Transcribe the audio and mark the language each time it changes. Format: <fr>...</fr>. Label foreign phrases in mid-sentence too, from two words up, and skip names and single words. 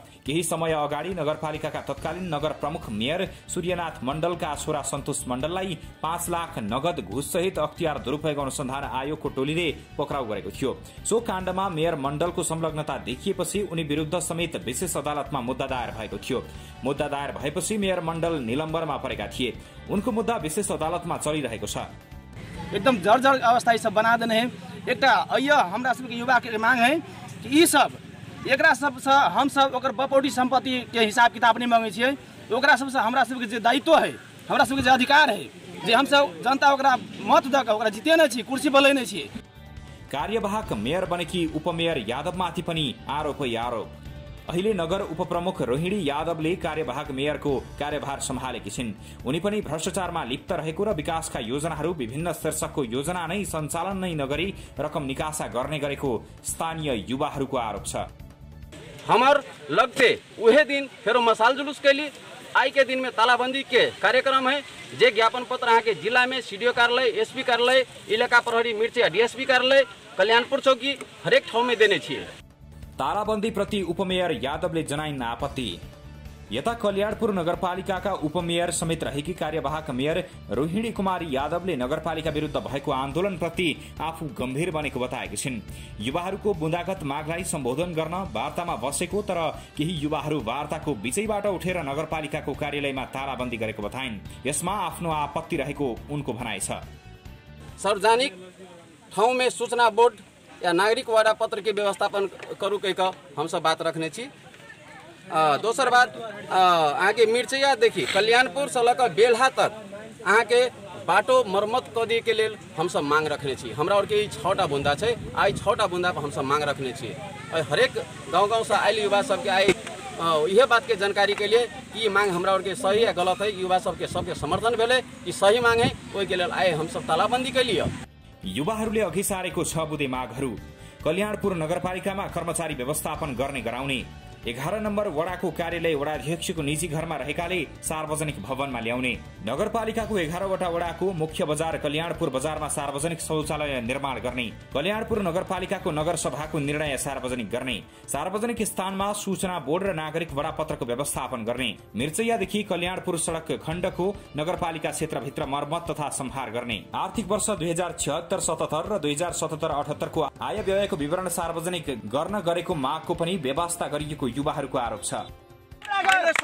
<ne>केही समय अगाडि नगरपालिकाका तत्कालीन नगर प्रमुख मेयर सूर्यनाथ मण्डलका छोरा सन्तोष मण्डललाई 5 लाख नगद घुससहित अख्तियार दुरूपयोग अनुसन्धान आयोगको टोलीले पक्राउ गरेको थियो। सो काण्डमा मेयर मण्डलको संलग्नता देखिएपछि उनी विरुद्ध समेत विशेष अदालतमा मुद्दा दायर भएको थियो। मुद्दा दायर भएपछि मेयर मण्डल निलम्बनमा परेका थिए। उनको मुद्दा विशेष अदालतमा चलिरहेको छ।</ne> <mai>एकदम जर्जर अवस्था ये सब बना देने हैं। एक हमरा सबके युवा के मांग है कि ये सब एकरा सब से हम सब ओकर बपौटी संपत्ति के हिसाब किताब नहीं मांगे छियै। ओकरा सब से हमरा सबके जे दायित्व है, हमरा सबके जे अधिकार है जे हम सब जनता ओकरा मत द के ओकरा जितेने छी, कुर्सी बलैने छी।</mai> <ne>कार्यवाहक मेयर बनेकी उपमेयर यादवमाथि पनि आरोपै आरोप। अहिले नगर उपप्रमुख रोहिणी यादवले कार्यवाहक मेयरको कार्यभार सम्हालेकी छिन्। उनी पनि भ्रष्टाचारमा लिप्त रहेको र विकासका योजनाहरू विभिन्न शीर्षकको योजना नै सञ्चालन नै नगरी रकम निकासा गर्ने गरेको स्थानीय युवाहरूको आरोप छ।</ne> <mai>हमार लगते वही दिन फिर मसाल जुलूस के लिए आई के दिन में तालाबंदी के कार्यक्रम है। जे ज्ञापन पत्र यहाँ के जिला में सीडीओ कार्यालय, एसपी कार्यालय, इलाका प्रहरी मिर्चिया डीएसपी कार्यालय, कल्याणपुर चौकी हरेक ठाउँ में देने छिए।</mai> <ne>तालाबन्दी प्रति उपमेयर यादवले जनाइन् आपत्ति। यता कल्याणपुर नगरपालिकाका उपमेयर समेत रहेकी कार्यवाहक मेयर रोहिणी कुमारी यादवले नगरपालिका विरुद्ध भएको आन्दोलनप्रति आफू गम्भीर बनेको बताएकी छिन्। युवाहरूको बुँदागत मागलाई सम्बोधन गर्न वार्तामा बसेको तर केही युवाहरू वार्ताको बीचैबाट उठेर नगरपालिकाको कार्यालयमा तालाबन्दी गरेको बताइन्। यसमा आफ्नो आपत्ति रहेको उनको भनाइ छ।</ne> <mai>सार्वजनिक ठाउँ में सूचना बोर्ड या नागरिक वार्ता पत्र के व्यवस्थापन करू कह हम सब बात रखने छी। दोसर बात आगे मिर्चैया देखी कल्याणपुर से लक बेलहा तक अहाँ के बाटो मरम्मत कर दिए के लेल हम सब मांग रखने छी। हमरा और के 6टा बुंदा है, आई 6टा बुंदा पर हम सब मांग रखने छी। हरेक गाँव से आयल युवा सबके आई यह बात के जानकारी के लिए कि मांग हमरा और के सही या गलत है, युवा सबके समर्थन भेले कि सही मांग है, ओहि के लेल आए हम सब तालाबंदी के लिए।</mai> <ne>युवाहरूले अघि सारेको 6 बुँदे मागहरू कल्याणपुर नगरपालिकामा कर्मचारी व्यवस्थापन गर्ने गराउने, 11 नम्बर वडाको कार्यालय वडाध्यक्षको निजी घरमा रहेकाले सार्वजनिक भवनमा ल्याउने, नगरपालिकाको 11वटा वडाको मुख्य बजार कल्याणपुर बजारमा सार्वजनिक शौचालय निर्माण गर्ने, कल्याणपुर नगरपालिकाको नगरसभाको निर्णय सार्वजनिक गर्ने, सार्वजनिक स्थानमा सूचना बोर्ड र नागरिक वडापत्रको व्यवस्थापन गर्ने, मिर्चैयादेखि कल्याणपुर सड़क खण्डको नगरपालिका क्षेत्रभित्र मर्मत तथा सम्हार गर्ने, आर्थिक वर्ष 2076-77 र 2077-78 को आय व्ययको विवरण सार्वजनिक गर्न गरेको मागको पनि व्यवस्था गरिएको युवाहरूको आरोप छ।</ne>